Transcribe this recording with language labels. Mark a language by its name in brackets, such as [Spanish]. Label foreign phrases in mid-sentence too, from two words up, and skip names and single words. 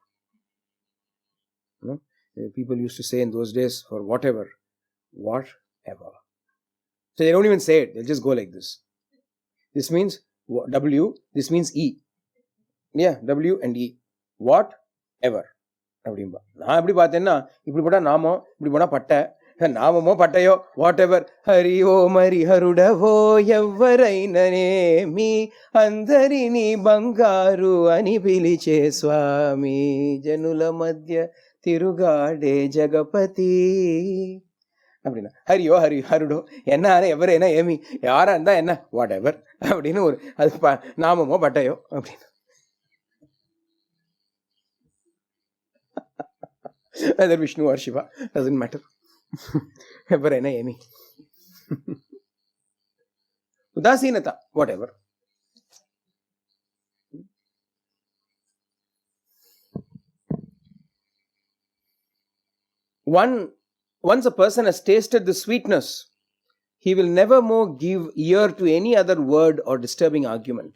[English] People used to say in those days, for whatever. Whatever. Whatever. So they don't even say it. They'll just go like this. This means W. This means E. Yeah, W and E. Whatever. [Tamil] அப்படின்பா. நான் எப்படி பார்த்தேன்னா, இப்படி போட்டா நாமம், இப்படி போனா பட்டை, [Telugu] నామమో పట్టయో [English] what ever. [Telugu] హరి ఓ మరి హరుడవో ఎవ్వరైననేమి అందరినీ బంగారు అని పిలిచే స్వామి, జనుల మధ్య తిరుగాడే జగపతి அப்படின்னா. [Tamil] ஹரியோ ஹரி ஹருடோ என்ன [Telugu] ఎవరైనా ఏమి [Tamil] யாரா இருந்தா என்ன [English] what ever [Tamil] அப்படின்னு ஒரு அது நாமமோ பட்டயோ அப்படின்னு. [English] Whether Vishnu or Shiva, doesn't matter. [Telugu] ఎవరైనా ఏమి. ఉదాసీనత, whatever. [English] Once a person has tasted the sweetness, he will never more give ear to any other word or disturbing argument.